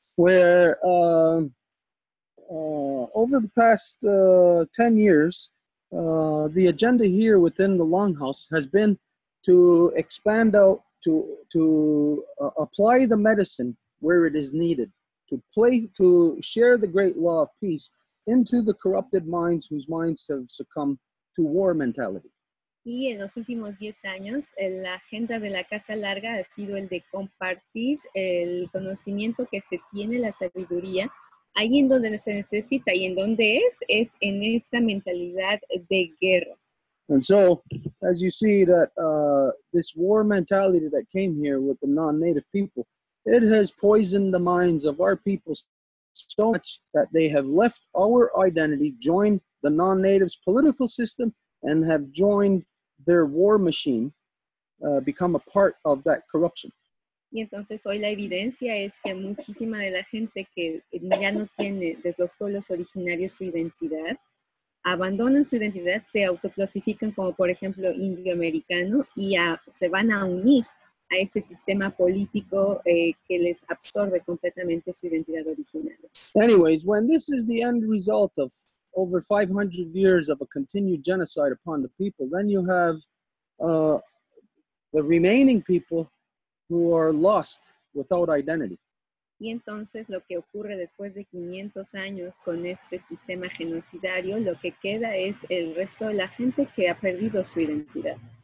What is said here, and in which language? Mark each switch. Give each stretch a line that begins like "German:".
English: Where over the past 10 years, the agenda here within the Longhouse has been to expand out, to apply the medicine where it is needed, to share the great law of peace into the corrupted minds whose minds have succumbed to war mentality.
Spanish: Y en los últimos 10 años, la agenda de la Casa Larga ha sido el de compartir el conocimiento que se tiene, la sabiduría, ahí en donde se necesita y en donde es en esta mentalidad de guerra.
English: And so, as you see that this war mentality that came here with the non-native people, it has poisoned the minds of our people so much that they have left our identity, joined the non-natives' political system, and have joined their war machine, become a part of that corruption.
Spanish: Y entonces hoy la evidencia es que muchísima de la gente que ya no tiene desde los pueblos originarios su identidad, abandonan su identidad, se autoclasifican como por ejemplo indioamericano y se van a unir a este sistema político que les absorbe completamente su identidad originaria.
English: Anyways, when this is the end result of over 500 years of a continued genocide upon the people, then you have the remaining people who are lost without identity.
Spanish: Y entonces lo que ocurre después de 500 años con este sistema genocidario, lo que queda es el resto de la gente que ha perdido su identidad.